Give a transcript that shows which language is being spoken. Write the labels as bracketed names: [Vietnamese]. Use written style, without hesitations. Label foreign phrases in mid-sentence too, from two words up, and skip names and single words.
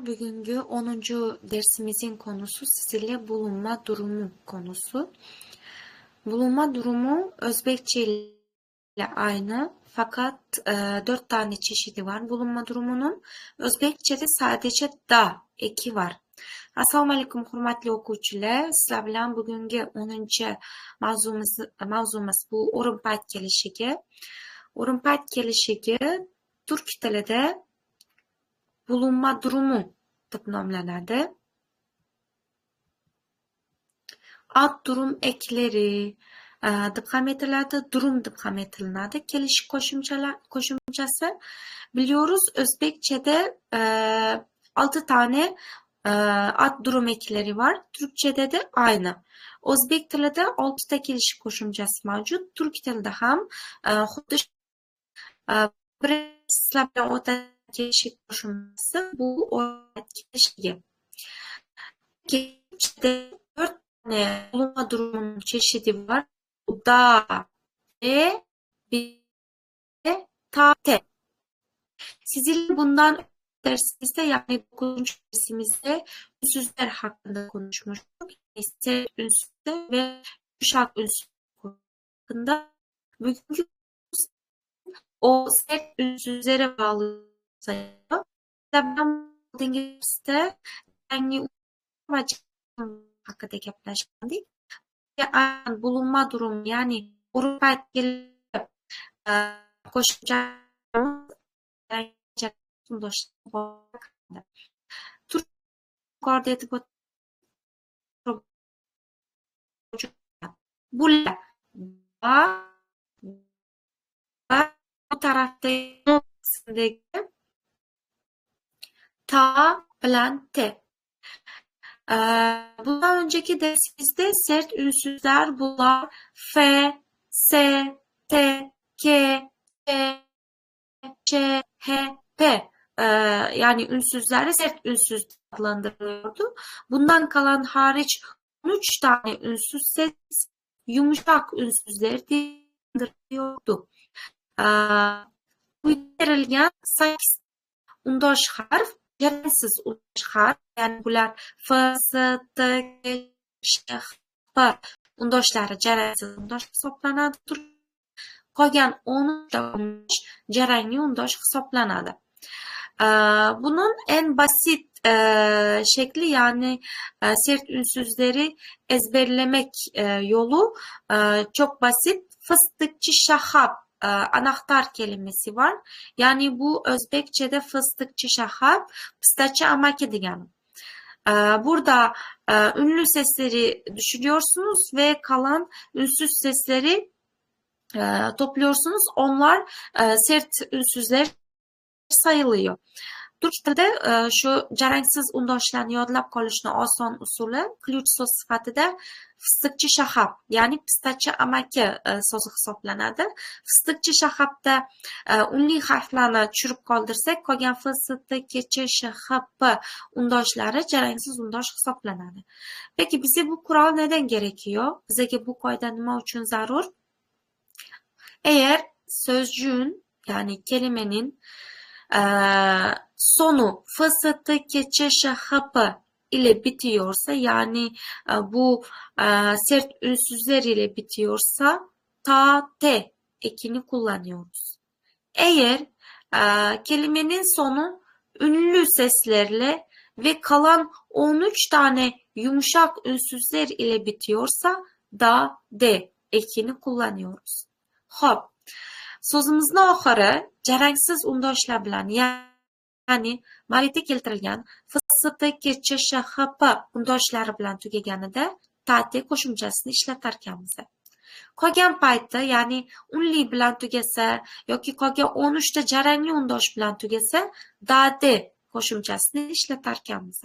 [Turkish] Bugünkü 10. dersimizin konusu sizinle bulunma durumu konusu. Bulunma durumu Özbekçe ile aynı fakat 4 tane çeşidi var bulunma durumunun. Özbekçe'de sadece da eki var. [Uzbek] Assalomu alaykum hurmatli o'quvchilar. Sizlar bilan bugungi 10. mavzumiz bu o'rin payt kelishigi. O'rin payt kelishigi turk tilida [Turkish] bulunma durumu [Uzbek] deb nomlanadi. [Turkish] Ad durum ekleri [Uzbek] deb ham aytiladi, durum deb ham aytilinadi. Kelish qo'shimchasi. [Turkish] Biliyoruz O'zbekchada 6 tane ad durum ekleri var. Türkçede de aynı. [Uzbek] O'zbek tilida 6 ta kelish qo'shimchasi mavjud. Turk tilida ham xuddi sizlar bilan o'tadigan kelish qo'shimchasi bu kelishigi. [Turkish] Türkçede 4 tane bulunma durumunun çeşidi var. Da, de, bi, ta, te. Sizinle bundan dersimizde yani 9. dersimizde ünsüzler hakkında konuşmuştuk. Sert ünsüzler ve yumuşak ünsüzler hakkında. Bugünkü o sert ünsüzlere bağlı sayıyor. Ben bu derste yani [Uzbek] haqida gaplashgandik. [Turkish] Bulunma durumu [Uzbek] yani o'rin payt kelib qo'shimcha yuqorida aytib bular va bu tarafdagi ta bilan te. [Turkish] Bundan önceki dersimizde sert ünsüzler bunlar f, s, t, k, ç, ç, h, p. Yani ünsüzlerle sert ünsüz adlandırılıyordu. Bundan kalan hariç 13 tane ünsüz ses yumuşak ünsüzleri adlandırılıyordu. [Uzbek] Bu verilgen 8 undosh harf jaransiz undosh harf, yani bular f, s, t, k, sh, p undoshlari jaransiz undosh hisoblanadi. Qolgan 10 ta undosh jarangli undosh hisoblanadi. [Turkish] Bunun en basit şekli yani sert ünsüzleri ezberlemek yolu çok basit. Fıstıkçı şahap anahtar kelimesi var. Yani bu Özbekçe'de fıstıkçı şahap, [Uzbek] pistachi amaki degani. [Turkish] Burada ünlü sesleri düşünüyorsunuz ve kalan ünsüz sesleri topluyorsunuz. Onlar sert ünsüzler sayılıyor. [Uzbek] Turk tilida shu jarangsiz undoshlarni yodlab qolishni oson usuli ключ so'z sifatida fıstıkçı shahab, ya'ni pistachi amaki so'zi hisoblanadi. Fıstıkçı shahabda unli harflarni tushirib qoldirsak, qolgan f, s, t, k, ch, sh, h, p undoshlari jarangsiz undosh hisoblanadi. [Turkish] Peki bize bu kural neden gerekiyor? [Uzbek] Bize bu qoida nima uchun zarur? [Turkish] Eğer sözcüğün yani kelimenin sonu f, s, t, k, ç, ş, h, p ile bitiyorsa, yani bu sert ünsüzler ile bitiyorsa ta, te ekini kullanıyoruz. Eğer kelimenin sonu ünlü seslerle ve kalan 13 tane yumuşak ünsüzler ile bitiyorsa da, de ekini kullanıyoruz. Hop. [Uzbek] So'zimizni oxiri jarangsiz undoshlar bilan, ya'ni ma'rifda keltirilgan f, s, t, k, ch, sh, h, p undoshlari bilan tugaganida tate qo'shimchasini ishlatarkanmiz. Qolgan paytda, ya'ni unli bilan tugasa yoki qolgan 13 ta jarangli undosh bilan tugasa dade qo'shimchasini ishlatarkanmiz.